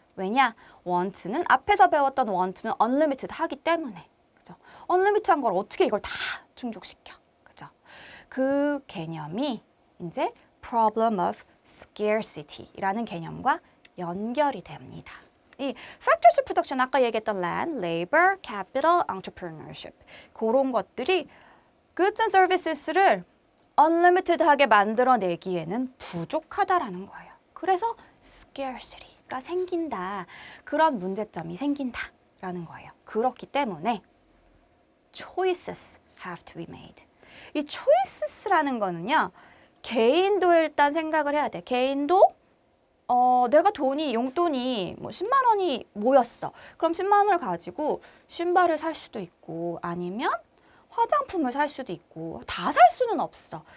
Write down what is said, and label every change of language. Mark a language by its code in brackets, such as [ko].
[ko] 왜냐? want는 앞에서 배웠던 want는 unlimited 하기 때문에. 그죠? unlimited한 걸 어떻게 이걸 다 충족시켜. 그죠? 그 개념이 이제 problem of scarcity라는 개념과 연결이 됩니다. 이 factors of production 아까 얘기했던 land, labor, capital, entrepreneurship 그런 것들이 goods and services를 unlimited하게 만들어내기에는 부족하다라는 거예요. 그래서 scarcity가 생긴다. 그런 문제점이 생긴다라는 거예요. 그렇기 때문에 [en] choices have to be made. [ko] 이 choices라는 거는요. 개인도 일단 생각을 해야 돼. 개인도 내가 용돈이 뭐 10만 원이 모였어. 그럼 10만 원을 가지고 신발을 살 수도 있고 아니면 화장품을 살 수도 있고 다 살 수는 없어.